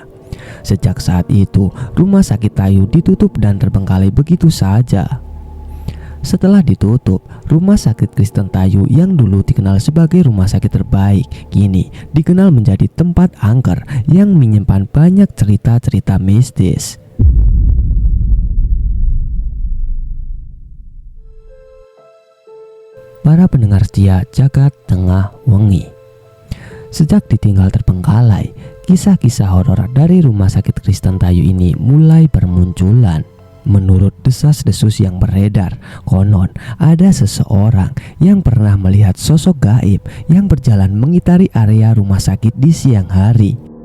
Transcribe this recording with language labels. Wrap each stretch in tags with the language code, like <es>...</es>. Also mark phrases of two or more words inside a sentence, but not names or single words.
<id>Sejak saat itu, rumah sakit Tayu ditutup dan terbengkalai begitu saja. Setelah ditutup, rumah sakit Kristen Tayu yang dulu dikenal sebagai rumah sakit terbaik, kini dikenal menjadi tempat angker yang menyimpan banyak cerita-cerita mistis. Para pendengar setia Jagat Tengah Wengi, sejak ditinggal terbengkalai, kisah-kisah horor dari rumah sakit Kristen Tayu ini mulai bermunculan. Menurut desas-desus yang beredar, konon ada seseorang yang pernah melihat sosok gaib yang berjalan mengitari area rumah sakit di siang hari.</id>